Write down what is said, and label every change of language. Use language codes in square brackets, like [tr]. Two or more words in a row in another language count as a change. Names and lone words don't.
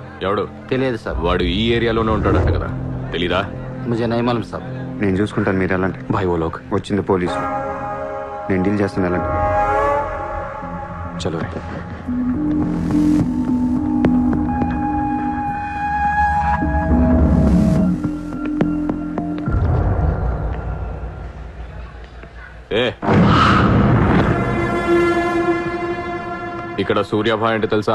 [te] ఎవడు? తెలియదు సార్. వాడు ఈ ఏరియాలోనే ఉంటాడంట కదా, తెలీదా? [hi] मुझे नहीं मालूम साहब. [te] నేను చూసుకుంటాను, మీరు వెళ్ళండి. [hi] भाई वो लोग [te] వచ్చింది పోలీసు, నేను డీల్ చేస్తాను, వెళ్ళండి. [hi] चलो रे [te] ఏ ఇక్కడ సూర్యాభాయ్ అంటే తెలుసా?